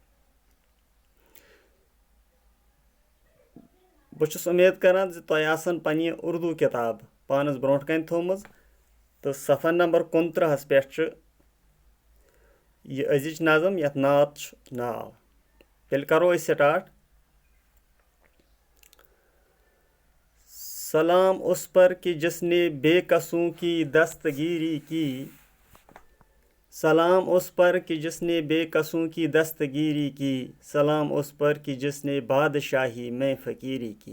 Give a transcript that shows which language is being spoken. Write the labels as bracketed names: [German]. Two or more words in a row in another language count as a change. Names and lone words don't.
[Kashmiri] بہٕ چھُس اُمید کران زِ تۄہہِ آسن پننہِ اردوٗ کِتاب پانس برونٛٹھ کنہِ تھٲومٕژ تہٕ صفحہ نمبر 29 پٮ۪ٹھ چھُ یہِ أزِچ نظم یتھ نعت چھُ ناو۔ تیٚلہِ کرو أسۍ سٹارٹ۔ [Urdu] سلام اس پر کہ جس نے بے قصوں کی دستگیری کی، سلام اس پر کہ جس نے بے قصوں کی دستگیری کی، سلام اس پر کہ جس نے بادشاہی میں فقیری کی۔